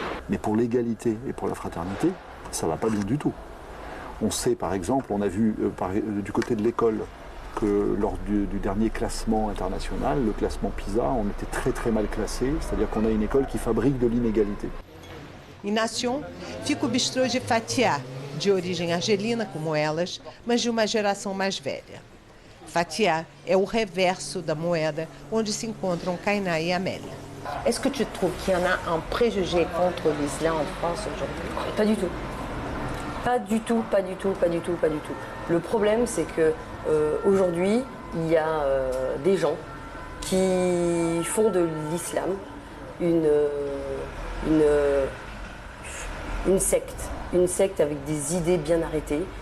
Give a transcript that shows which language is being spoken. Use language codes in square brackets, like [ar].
[fr] Mais pour l'égalité et pour la fraternité, ça ne va pas bien du tout. On sait, par exemple, on a vu du côté de l'école que lors du dernier classement international, le classement PISA, on était très très mal classé, c'est-à-dire qu'on a une école qui fabrique de l'inégalité. [pt] Em Nation, fica o bistrô de Fatia, de origem argelina como elas, mas de uma geração mais velha. Fatia é o reverso da moeda onde se encontram Kainá e Amélia. [fr] Est-ce que tu trouves qu'il y en a un préjugé contre l'islam en France aujourd'hui? Pas du tout. Pas du tout, pas du tout, pas du tout, pas du tout. Le problème, c'est que aujourd'hui, il y a des gens qui font de l'islam une secte avec des idées bien arrêtées.